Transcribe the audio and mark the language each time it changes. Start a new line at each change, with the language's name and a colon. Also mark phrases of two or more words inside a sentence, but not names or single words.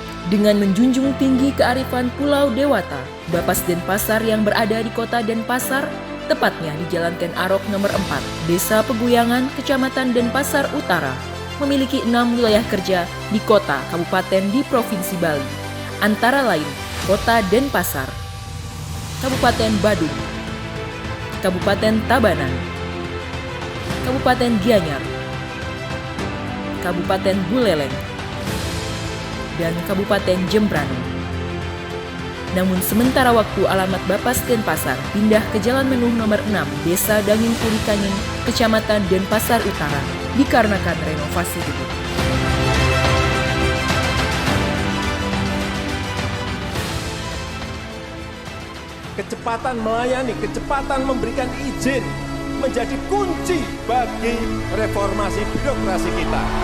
Indonesian: Dengan menjunjung tinggi kearifan Pulau Dewata, Bapas Denpasar yang berada di kota Denpasar, tepatnya di Jalan Ken Arok nomor 4, Desa Peguyangan, Kecamatan Denpasar Utara, memiliki 6 wilayah kerja di kota kabupaten di Provinsi Bali, antara lain Kota Denpasar, Kabupaten Badung, Kabupaten Tabanan, Kabupaten Gianyar, Kabupaten Buleleng, dan Kabupaten Jembrana. Namun sementara waktu alamat Bapas Denpasar pindah ke Jalan Menuh nomor 6, Desa Danging Purikaning, Kecamatan Denpasar Utara, dikarenakan renovasi gedung. Kecepatan melayani, kecepatan memberikan izin menjadi kunci bagi reformasi birokrasi kita.